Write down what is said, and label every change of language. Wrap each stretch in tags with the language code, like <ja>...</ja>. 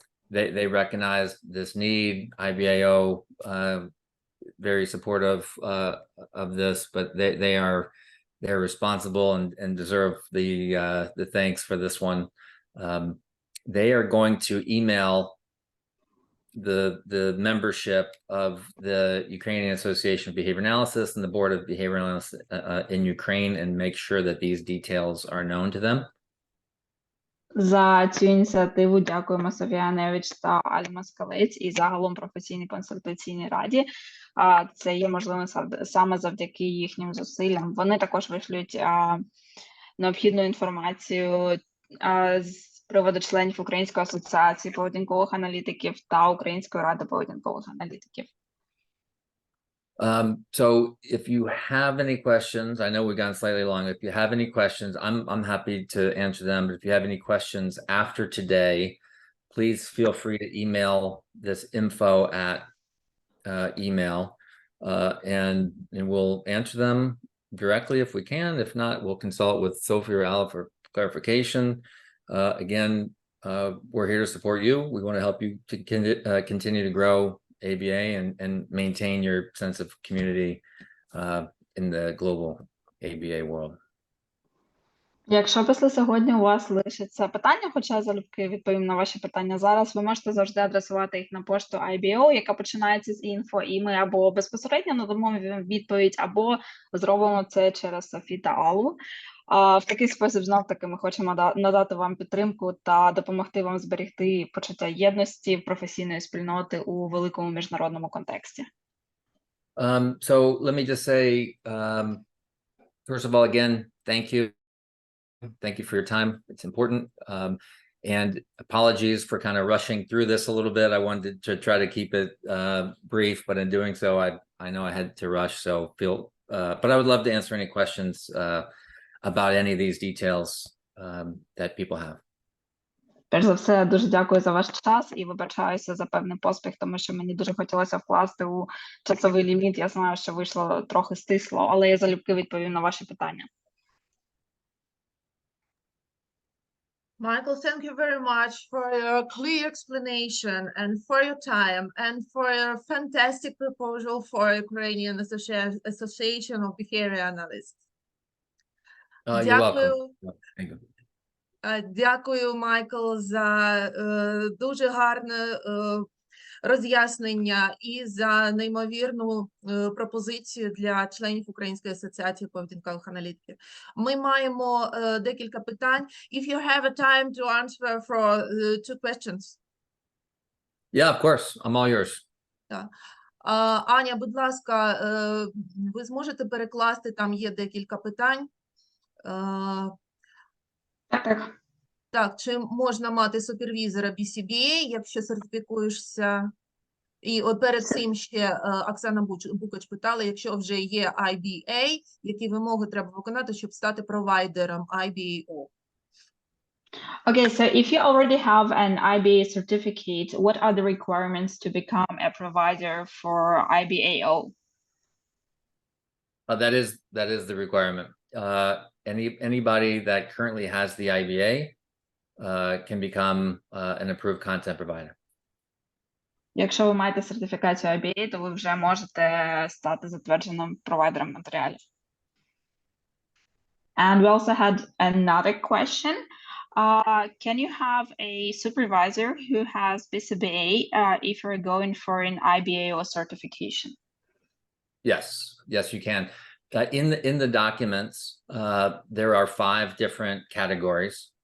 <en>They recognize this need. IBAO very supportive of this, but they're responsible and deserve the thanks for this one. They are going to email the membership of the Ukrainian Association of Behavior Analysis and the Board of Behavioral Analysis in Ukraine, and make sure that these details are known to them.</en> <uk>За цю ініціативу дякуємо Софії Ганевич та Алі Москалець і загалом професійній консультаційній раді. Це є можливим саме завдяки їхнім зусиллям. Вони також вишлють необхідну інформацію з приводу членів Української асоціації поведінкових аналітиків та Української ради поведінкових аналітиків.</uk> <en>So if you have any questions, I know we've gone slightly long. If you have any questions, I'm happy to answer them. But if you have any questions after today, please feel free to email this info at email, and we'll answer them directly if we can. If not, we'll consult with Sophie or Al for clarification. Again, we're here to support you. We want to help you to continue to grow ABA and maintain your sense of community in the global ABA world.</en> <uk>Якщо після сьогодні у вас лишиться питання, хоча я залюбки відповім на ваші питання зараз, ви можете завжди адресувати їх на пошту IBO, яка починається з інфо, і ми або безпосередньо надамо вам відповідь, або зробимо це через Софі та Аллу. В такий спосіб, знов-таки, ми хочемо надати вам підтримку та допомогти вам зберегти почуття єдності професійної спільноти у великому міжнародному контексті.</uk> <en>So let me just say, first of all, again, thank you. Thank you for your time. It's important. And apologies for kind of rushing through this a little bit. I wanted to try to keep it brief, but in doing so, I know I had to rush. So but I would love to answer any questions about any of these details that people have.</en> <uk>Перш за все, дуже дякую за ваш час і вибачаюся за певний поспіх, тому що мені дуже хотілося вкласти у часовий ліміт. Я знаю, що вийшло трохи стисло, але я залюбки відповім на ваші питання.</uk> <en>Michael, thank you very much for your clear explanation and for your time and for your fantastic proposal for Ukrainian Association of Behavior Analysts. You're welcome. Thank you.</en> <uk>Дякую, Майкл, за дуже гарну роз'яснення і за неймовірну пропозицію для членів Української асоціації поведінкових аналітиків. Ми маємо декілька питань.</uk> <en>If you have a time to answer for 2 questions. Yeah, of course. I'm all yours.</en> <uk>Аня, будь ласка, ви зможете перекласти, там є декілька питань. Так. Так, чи можна мати супервізора BCBA, якщо сертифікуєшся? І от перед цим ще Оксана Букач питала, якщо вже є IBA, які вимоги треба виконати, щоб стати провайдером IBAO?</uk> <en>Okay, so if you already have an IBA certificate, what are the requirements to become a provider for IBAO? That is the requirement. Anybody that currently has the IBA can become an approved content provider.</en> <uk>Якщо ви маєте сертифікацію IBA, то ви вже можете стати затвердженим провайдером матеріалів.</uk> <en>And we also had another question. Can you have a supervisor who has BCBA if you're going for an IBAO certification? Yes, you can. In the documents, there are 5 different categories.</en>